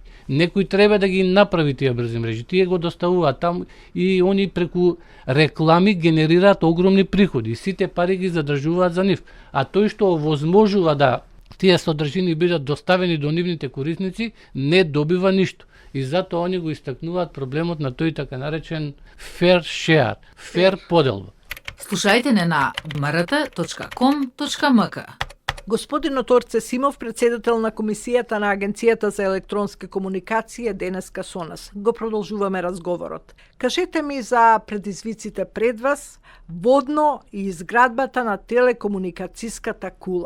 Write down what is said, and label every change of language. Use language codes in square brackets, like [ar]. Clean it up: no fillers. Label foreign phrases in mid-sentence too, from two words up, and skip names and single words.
[mk] Некој треба да ги направи тие брзи мрежи. Тие го доставуваат таму и они преку реклами генерираат огромни приходи. Сите пари ги задржуваат за нив. А тој што овозможува да тие содржини бидат доставени до нивните корисници, не добива ништо. И затоа они го истакнуваат проблемот на тој така наречен [en] fair share, [mk] fair поделба. Слушајте не на mrt.com.mk. Господинот Орце Симов, председател на Комисијата на Агенцијата за електронска комуникација, денеска со нас. Го продолжуваме разговорот. Кажете ми за предизвиците пред вас, водно и изградбата на телекомуникацијската кула.